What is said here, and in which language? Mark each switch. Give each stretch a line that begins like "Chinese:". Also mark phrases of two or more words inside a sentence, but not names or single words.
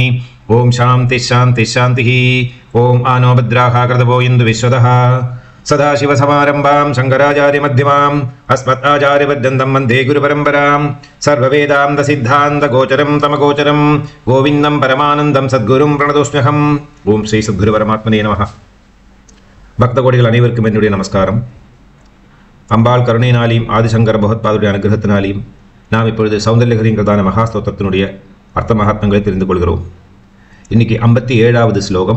Sanskrit: ओं शान्तिः शान्तिः शान्तिः। ओं आनो भद्राः कृतवो इन्दु विश्वतः सदाशिवसमारम्भां शङ्कराचार्यमध्यमाम् अस्मदाचार्यपर्यन्तं वन्दे गुरुपरम्परां। सर्ववेदान्तसिद्धान्तगोचरं तमगोचरं गोविन्दं परमानन्दं सद्गुरुं प्रणतोऽस्म्यहम्। ओं श्री सद्गुरु परमात्मने नमः.
Tamil: பக்த கோடிகள் அனைவருக்கும் என்னுடைய நமஸ்காரம். அம்பாள் கருணையினாலையும் ஆதிசங்கர பகவத்பாதுடைய அனுகிரகத்தினாலையும் நாம் இப்பொழுது சௌந்தர்யகரிங்கிறதான மகாஸ்தோத்திரத்தினுடைய அர்த்த மகாத்மங்களை தெரிந்து கொள்கிறோம். இன்னைக்கு 57வது ஸ்லோகம்.